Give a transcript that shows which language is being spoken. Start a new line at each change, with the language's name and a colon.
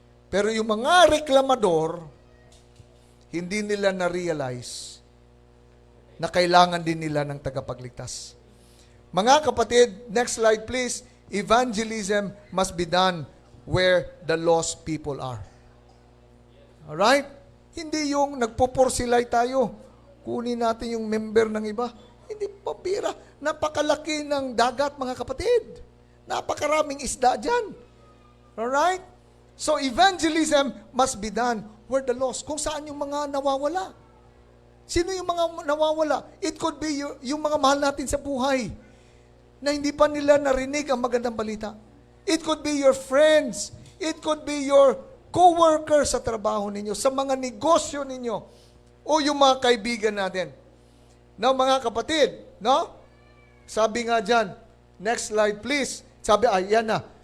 Filipino: Pero yung mga reklamador, hindi nila na-realize na kailangan din nila ng tagapagligtas. Mga kapatid,
English: next slide please. Evangelism must be done where the lost people are. Alright?
Filipino: Hindi yung nagpupursilay tayo. Kunin natin yung member ng iba. Hindi pabira. Napakalaki ng dagat, mga kapatid. Napakaraming isda dyan. Alright?
English: So evangelism must be done where the lost.
Filipino: Kung saan yung mga nawawala. Sino yung mga nawawala?
English: It could be
Filipino: yung mga mahal natin sa buhay na hindi pa nila narinig ang magandang balita.
English: It could be your friends. It could be your co-workers
Filipino: sa trabaho ninyo, sa mga negosyo ninyo, o yung mga kaibigan natin. Now, mga kapatid, no? Sabi nga dyan,
English: next slide please.
Filipino: Sabi, yan na.